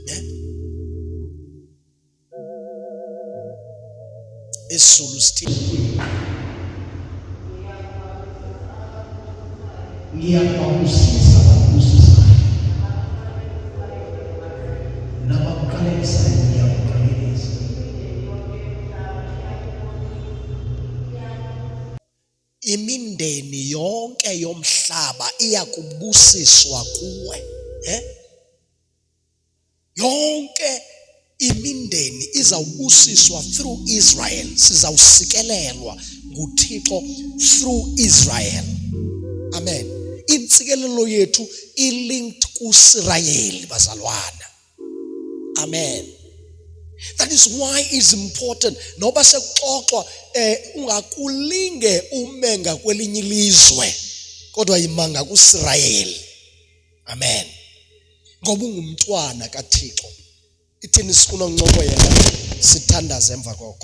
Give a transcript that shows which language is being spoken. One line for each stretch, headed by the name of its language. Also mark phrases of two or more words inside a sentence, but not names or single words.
Zulu: isiZulu sithini ngiyababusisa babusisa nabakuqalekisa ngiyakuqalekisa imindeni yonke yomhlaba iyakubusiswa kuwe.
Xhosa: Yonke imindeni izawubusiswa through Israel. Sizawusikelelwa nguThixo through Israel. Amen. Insikelelo yethu ilinked kuSirayeli bazalwana. Amen.
English: That is why it's important.
Xhosa: Noba sekuxoxwa ungakulinge umenga kwelinye ilizwe kodwa imanga kuSirayeli. Amen. Ngoba ungumntwana kaThixo. Ithini sifuna uncobo yena sithandaze emva koko.